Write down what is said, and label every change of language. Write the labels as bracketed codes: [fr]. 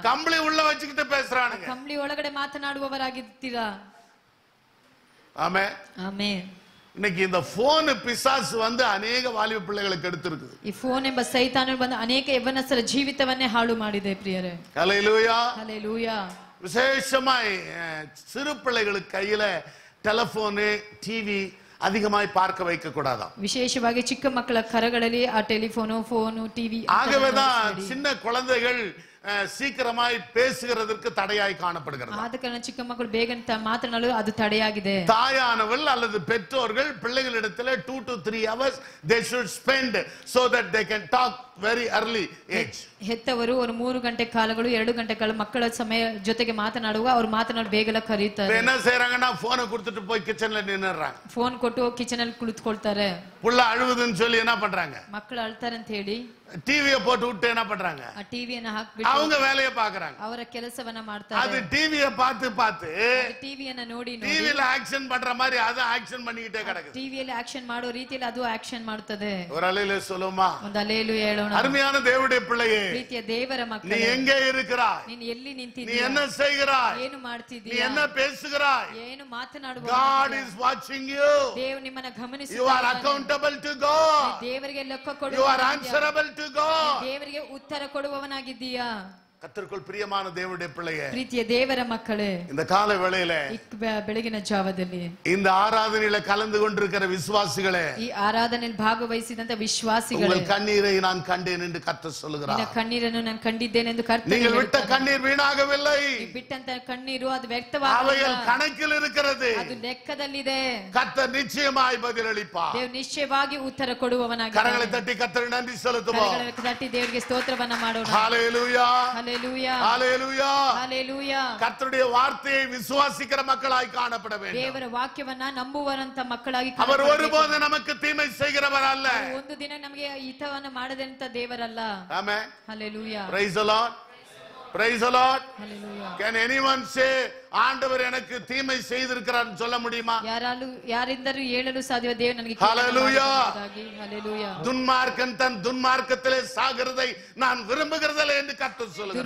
[ta] கம்பளி உள்ள வச்சுக்கிட்டு பேசுறானுங்க. [kn] ಕಂಬಳಿ ಒಳಗಡೆ ಮಾತನಾಡುವವರಾಗಿದ್ದೀರಾ. [ta] ஆமென். [kn] ಆಮೆನ್. [ta] இன்னைக்கு இந்த போன் பிசாசு வந்து அநேக வாலிப பிள்ளைகளுக்கு எடுத்திருக்கு. [kn] ಈ ಫೋನ್ ಎಂಬ ಸೈತಾನನು ಬಂದು ಅನೇಕ ಯವನಸ್ಥರ ಜೀವಿತವನ್ನೇ ಹಾಳು ಮಾಡಿದೆ ಪ್ರಿಯರೇ. [ta] ஹல்லேலூயா. [kn] ಹಲ್ಲೆಲೂಯಾ. [ta] விசேஷமாய் சிறு பிள்ளைகளுக்கு கையில டெலிபோனு டிவி அதிகமாய் பார்க்க வைக்க கூடாதாம். [kn] ವಿಶೇಷವಾಗಿ ಚಿಕ್ಕ ಮಕ್ಕಳ ಕರಗಳಲ್ಲಿ ಆ ಟೆಲಿಫೋನು ಫೋನು ಟಿವಿ. [ta] ஆகவேதான் சின்ன குழந்தைகள் சீக்கிரமாய் பேசுகிறதற்கு தடையாய் காணப்படுகிறது. [kn] ಆದ ಕಾರಣ ಚಿಕ್ಕ ಮಕ್ಕಳು ಬೇಗ ಮಾತನಾಡಲು ಅದು ತಡೆಯಾಗಿದೆ. [ta] தாயானவள் அல்லது பெற்றோர்கள் பிள்ளைகளிடத்தில் [en] 2 to 3 hours they should spend so that they can talk very early age. [kn] ಹೆತ್ತವರು ಒಂದು 3 ಗಂಟೆ ಕಾಲಗಳು 2 ಗಂಟೆ ಕಾಲ ಮಕ್ಕಳ ಸಮಯ ಜೊತೆಗೆ ಮಾತನಾಡುವ ಅವರು ಮಾತನಾಡಿ ಬೇಗಲ ಕರೀತಾರೆ. [ta] என்ன செய்றாங்கன்னா போனை கொடுத்துட்டு போய் கிச்சன்ல நின்னுறாங்க. [kn] ಫೋನ್ ಕೊಟ್ಟು ಕಿಚನ್ ಅಲ್ಲಿ ಕುಳಿತುಕೊಳ್ತಾರೆ. [ta] புள்ள அழுவுதுன்னு சொல்லி என்ன பண்றாங்க? [kn] ಮಕ್ಕಳು ಅಳ್ತಾರೆ ಅಂತ ಹೇಳಿ [ta] டிவியை போட்டு விட்டு என்ன பண்றாங்க? [kn] ಆ ಟಿವಿಯನ್ನು ಹಾಕ್ಬಿಟ್ಟು [ta] அவங்க வேலையை பாக்குறாங்க. [kn] ಅವರ ಕೆಲಸವನ್ನ [ta] அது [kn] ಮಾಡ್ತಾರೆ. [ta] டிவியை பார்த்து பார்த்து [kn] ಟಿವಿಯನ್ನ ನೋಡಿ ನೋಡಿ [ta] டிவில ஆக்ஷன் பண்ற மாதிரி அது ஆக்ஷன் பண்ணிக்கிட்டே கிடக்குது. [kn] ಟಿವಿಯಲ್ಲಿ ಆಕ್ಷನ್ ಮಾಡೋ ರೀತಿಯಲ್ಲಿ ಅದು ಆಕ್ಷನ್ ಮಾಡುತ್ತದೆ. [ta] ஒரு அலையில சொல்லுமா? [kn] ಒಂದು ಅಲ್ಲೇಲೂಯಾ ಹೇಳೋಣ. [ta] அருமையான தேவனுடைய பிள்ளையே, [kn] ಪ್ರೀತಿಯ ದೇವರ [ta] நீ [kn] ಮಕ್ಕಳೇ, [ta] எங்கே இருக்கிறாய்? [kn] ನೀನು ಎಲ್ಲಿ [ta] நீ [kn] ನಿಂತಿದ್ದೀಯ? [ta] என்ன செய்கிறாய்? [kn] ಏನು [ta] நீ [kn] ಮಾಡ್ತಿದ್ದೀಯ? [ta] என்ன பேசுகிறாய்? [kn] ಏನು ಮಾತನಾಡುವ? [en] God is watching you. [kn] ದೇವರು ನಿಮ್ಮನ್ನ [en] You are [kn] ಗಮನಿಸುತ್ತಾನೆ. [en] accountable to God. [kn] ದೇವರಿಗೆ ಲೆಕ್ಕ [en] You are [kn] ಕೊಡುವ [en] answerable to God. [kn] ದೇವರಿಗೆ ಉತ್ತರ ಕೊಡುವವನಾಗಿದ್ದೀಯಾ? [ta] கர்த்தருக்குள் பிரியமான தேவனுடைய பிள்ளையே, [kn] ಪ್ರೀತಿಯ ದೇವರ ಮಕ್ಕಳೇ, [ta] இந்த கால வேளையில [kn] ಬೆಳಗಿನ ಜಾವದಲ್ಲಿ [ta] இந்த ஆராதனையில கலந்து கொண்டிருக்கிற விசுவாசிகளே, [kn] ಈ ಆರಾಧನೆಯಲ್ಲಿ ಭಾಗವಹಿಸಿದಂತ ವಿಶ್ವಾಸಿಗಳೇ, [ta] உங்கள் கண்ணீரை நான் கண்டேன் என்று கர்த்தர் சொல்லுகிறார். [kn] ನಿನ್ನ ಕಣ್ಣೀರನ್ನು ನಾನು ಕಂಡಿದ್ದೇನೆ ಎಂದು ಕರ್ತನು [ta] நீங்கள் விட்ட கண்ணீர் வீணாகவில்லை, [kn] ನೀವು ಬಿಟ್ಟಂತ ಕಣ್ಣೀರು ಅದು [ta] அவைகள் [kn] ವ್ಯಕ್ತವಾಗಲಿಲ್ಲ, [ta] கணக்கில் இருக்கிறது. [kn] ಅದು ಲೆಕ್ಕದಲ್ಲಿದೆ. [ta] கர்த்தர் நிச்சயமாய் பதிலளிப்பார். [kn] ದೇವರು ನಿಶ್ಚಯವಾಗಿ ಉತ್ತರ ಕೊಡುವವನಾಗಿದ್ದಾನೆ. [ta] கரங்களை தட்டி கர்த்தருக்கு நன்றி செலுத்துவோம். [kn] ಕರಗಳನ್ನು ತಟ್ಟಿ ದೇವರಿಗೆ ಸ್ತೋತ್ರವನ್ನ ಮಾಡೋಣ. [ta] ஹalleluya, [kn] ಹಲ್ಲೆಲೂಯಾ, [ta] ஹalleluya. [kn] ಹಲ್ಲೆಲೂಯಾ. [ta] கர்த்தருடைய வார்த்தையை விசுவாசிக்கிற மக்களாய் காணப்பட வேண்டும். [kn] ದೇವರ ವಾಕ್ಯವನ್ನ ನಂಬುವರಂತ ಮಕ್ಕಳಾಗಿ [ta] அவர் ஒருபோது நமக்கு தீமை செய்கிறவர் அல்ல. [kn] ಒಂದು ದಿನ ನಮಗೆ ಹಿತವನ್ನ ಮಾಡದಂತ ದೇವರಲ್ಲ. [ta] ஆமென். [kn] Hallelujah, [en] Praise the Lord. Praise the Lord. [kn] Hallelujah. [en] Can anyone say [ta] ஆண்டவர் எனக்கு தீமை செய்திருக்கிறார் சொல்ல முடியுமா? [kn] ಯಾರಿಂದರೂ ಹೇಳಲು ಸಾಧ್ಯ ದೇವರು ನನಗೆ [en] Hallelujah. [kn] ಹಲ್ಲೆಲೂಯಾ. [ta] துன்மார்க்கன் தன் துன்மார்க்கத்திலே சாகிறதை நான் விரும்புகிறதில்லை என்று கர்த்தர் சொல்கிறார்.